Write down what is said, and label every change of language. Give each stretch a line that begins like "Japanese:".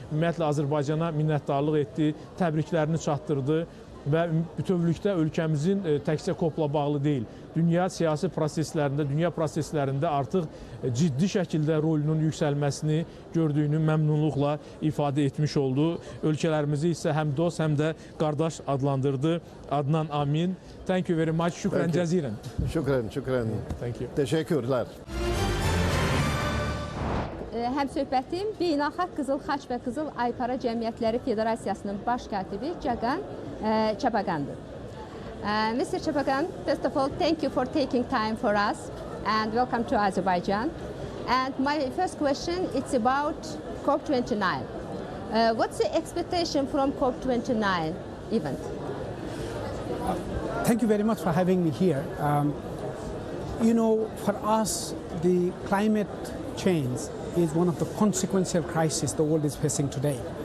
Azerbaijani: Ümumiyyətlə Azərbaycana minnətdarlıq etdi, təbriklərini çatdırdı və bütövlükdə ölkəmizin təkcə COP-la bağlı deyil, dünya siyasi proseslərində, dünya proseslərində artıq ciddi şəkildə rolunun yüksəlməsini gördüyünü məmnunluqla ifadə etmiş oldu. Ölkələrimizi isə həm dost, həm də qardaş adlandırdı.
English: Adnan Amin, thank you very much.
Arabic: Şükran cəzirən. Şükran, şükran.
English: Thank you.
Turkish: Teşekkürler.
Azerbaijani: Həmsöhbətim Beynəlxalq Qızıl Xaç və Qızıl Aypara Cəmiyyətləri Federasiyasının baş katibi Cagan Çapagandır.
English: Mr. Çapagan, first of all, thank you for taking time for us and welcome to Azerbaijan. And my first question, it's about COP29. What's the expectation from COP29 event? Thank you very much for having me here. You know, for us, the climate change is one of the consequential crises the world is facing today.